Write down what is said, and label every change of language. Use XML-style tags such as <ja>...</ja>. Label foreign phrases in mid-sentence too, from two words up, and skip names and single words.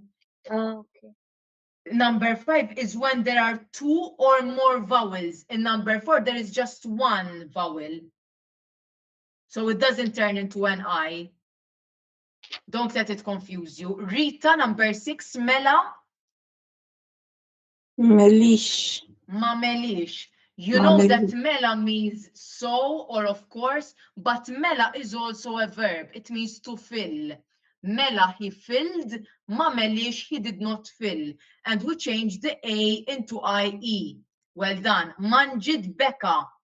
<en>Okay. Number 5 is when there are 2 or more vowels. In number 4, there is just 1 vowel. So it doesn't turn into an I. Don't let it confuse you. Rita, number 6, Mela. Melish.</en> <mt>Ma melix.</mt> <en>You know that mela means so or of course, but mela is also a verb. It means to fill. Mela, he filled.</en> <mt>Ma melix,</mt> <en>he did not fill. And we changed the A into IE. Well done. Manjid Beka.</en>